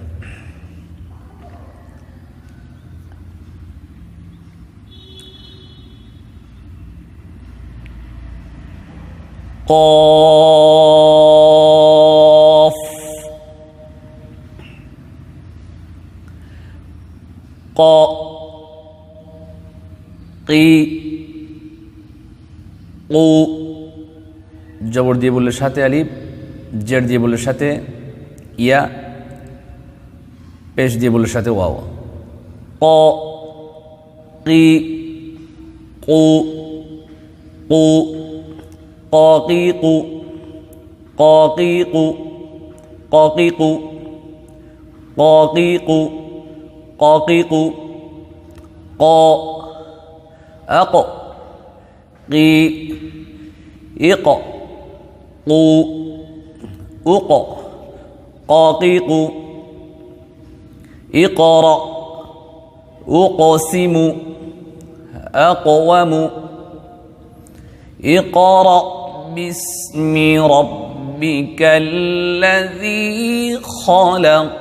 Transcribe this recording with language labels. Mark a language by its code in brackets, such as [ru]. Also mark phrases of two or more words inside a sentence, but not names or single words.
[bn] কফ ক কি ও, জবর দিয়ে বললে সাথে আলিফ, জেড দিয়ে বললে সাথে ইয়া, পেশ দিয়ে বললে সাথে ওয়াও। ক কি কু কু ককিকু ককিকু ককিকু ককিকু ককিকু ক আক কি ইক কু উক ককিকু [ar] اقرأ أقسم أقوام اقرأ باسم ربك الذي خلق.